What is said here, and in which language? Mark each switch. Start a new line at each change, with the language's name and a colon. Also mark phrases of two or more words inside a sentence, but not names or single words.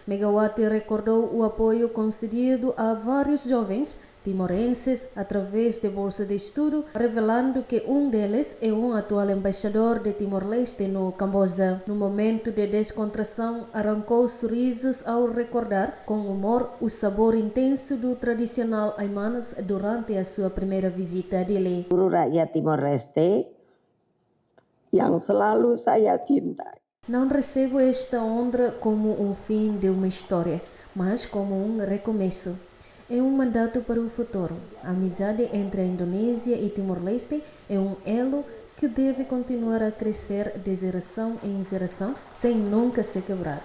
Portuguese: Megawati recordou o apoio concedido a vários jovens timorenses através de bolsa de estudo, revelando que um deles é um atual embaixador de Timor-Leste no Camboja. No momento de descontração, arrancou sorrisos ao recordar com humor o sabor intenso do tradicional Aimanas durante a sua primeira visita a Delhi.
Indonesian: Rakyat Timor-Leste yang selalu saya cintai.
Portuguese: Não recebo esta honra como um fim de uma história, mas como um recomeço. É um mandato para o futuro. A amizade entre a Indonésia e Timor-Leste é um elo que deve continuar a crescer de geração em geração sem nunca se quebrar.